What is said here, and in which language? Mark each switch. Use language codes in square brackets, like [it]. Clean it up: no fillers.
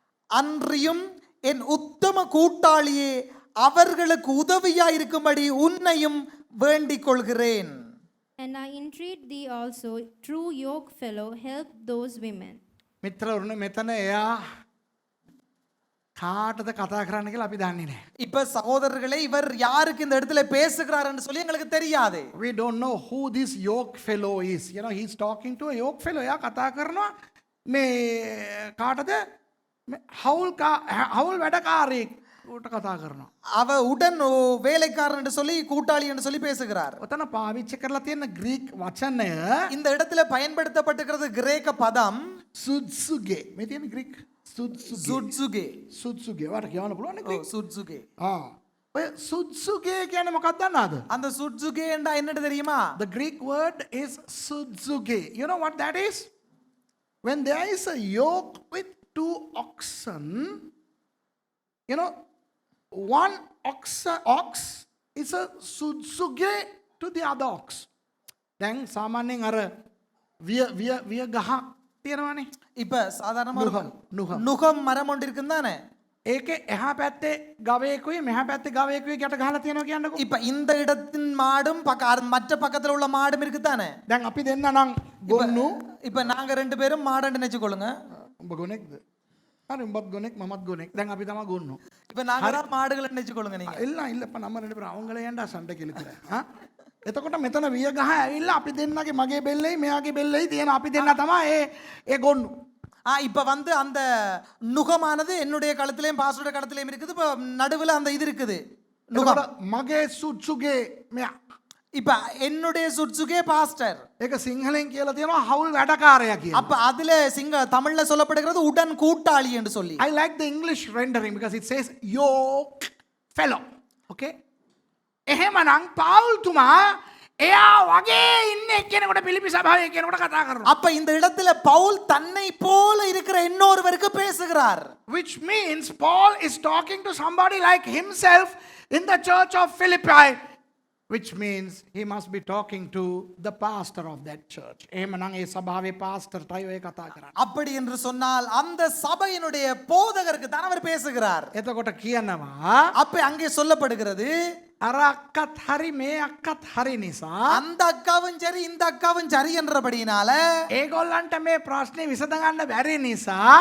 [ta] அன்றியும் என் உத்தம கூட்டாளியே அவர்களுக்கு உதவியா இருக்கும்படி உன்னையும் வேண்டிக் கொள்கிறேன். [en] And I entreat thee also, true yoke fellow, help those women. [si] මිත්‍රවරුනි මෙතන එයා කාටද කතා කරන්න කියලා අපි දන්නේ නැහැ. [ta] இப்ப சகோதரர்களே, இவர் யாருக்கு இந்த இடத்துல பேசுகிறார் என்று சொல்லி எங்களுக்கு தெரியாது. [en] We don't know who this yoke fellow is. He's talking to a yoke fellow. [si] එයා කතා කරනවා මේ කාටද? හවුල් වැඩකාරයෙක්. ඌට කතා කරනවා. [ta] அவ உடன் வேலைக்காரன் என்று சொல்லி கூட்டாளி என்று சொல்லி பேசுகிறார். [si] ඔතන පාවිච්චි කරලා තියෙන ග්‍රීක් වචනය [ta] இந்த இடத்துல பயன்படுத்தப்பட்டிருக்கிறது கிரேக்க பதம் [si] සුත්සුගේ. මේ තියෙන ග්‍රීක් සුත්සුගේ. [ta] சுட்சுகே. [si] සුත්සුගේ. වට කියවන්න පුළුවන් නේ ග්‍රීක්? [ta] சுட்சுகே. [si] ඔය සුත්සුගේ කියන්නේ මොකක්ද දන්නවද? [ta] அந்த சுட்சுகே என்றா என்னன்னு தெரியுமா? [en] The Greek word is sudzuge. You know what that is? When there is a yoke with two oxen, you know, one ox is a sudzuge to the other ox. [si] දැන් සාමාන්‍යයෙන් අර විය ගහක් තියෙනවනේ. [ta] இப்ப சாதாரணமா நுகம். நுகம் மரம் ஒன்று இருக்குன்னு தானே? [si] ඒකේ එහා පැත්තේ ගවයෙකුයි මෙහා පැත්තේ ගවයෙකුයි ගැට ගහලා තියෙනවා කියන්නකෝ. [ta] இப்ப இந்த இடத்தின் மாடும் மற்ற பக்கத்துல உள்ள மாடும் இருக்குதானே? [si] දැන් අපි දෙන්න නම් ගොන්නු. [ta] இப்ப நாங்க ரெண்டு பேரும் மாடுன்னு நினைச்சுக்கொள்ளுங்க. [si] උඹ ගොනෙක්ද? හරි උඹත් ගොනෙක් මමත් ගොනෙක්. දැන් අපි තමයි ගොන්නු. [ta] இப்ப நாங்க தான் மாடுகள் நினைச்சுக்கொள்ளுங்க நீங்க. இல்லப்பா நம்ம ரெண்டு பேரும் அவங்கள ஏன்டா சண்டை கிழக்குற? [si] එතකොට මෙතන විය ගහ ඇවිල්ලා අපි දෙන්නගේ මගේ බෙල්ලයි මෙයාගේ බෙල්ලයි තියෙන අපි දෙන්න තමයි ඒ ගොන්නු. [ta] இப்ப வந்து அந்த நுகமானது என்னுடைய கழுத்திலையும் பாஸ்டருடைய கழுத்திலையும் இருக்குது. இப்ப நடுவுல அந்த இது இருக்குது நுகம். [si] මගේ සුත්සුගේ මෙයා. [ta] இப்ப என்னுடைய சுட்சுகே பாஸ்டர். [si] ඒක සිංහලෙන් කියලා තියෙනවා හවුල් වැඩකාරයා කියලා. [ta] அப்ப அதுல தமிழ்ல சொல்லப்படுகிறது உடன் கூட்டாளி என்று சொல்லி. [en] I like the English rendering because it says yoke fellow. Okay? [si] එහෙමනම් පාවුල්තුමා එයා වගේ ඉන්න එක්කෙනෙකුට පිලිපි සභාවේ කෙනෙකුට කතා කරනවා. [ta] அப்ப இந்த இடத்துல பவுல் தன்னை போல இருக்கிற இன்னொருவருக்கு பேசுகிறார். [en] Which means Paul is talking to somebody like himself in the church of Philippi. Which means he must be talking to the pastor of that church. [si] එහෙමනම් ඒ සභාවේ පාස්ටර්ටයි ඔය කතා කරන්නේ. [ta] அப்படி என்று சொன்னால் அந்த சபையினுடைய போதகருக்கு தான் அவர் பேசுகிறார். [si] එතකොට කියනවා [ta] அப்ப அங்கே சொல்லப்படுகிறது [si] අර අක්කත් හරි මේ අක්කත් හරි නිසා [ta] அந்த அக்காவும் சரி இந்த அக்காவும் சரி என்றபடியினால [si] ඒගොල්ලන්ට මේ ප්‍රශ්නේ විසඳගන්න බැරි නිසා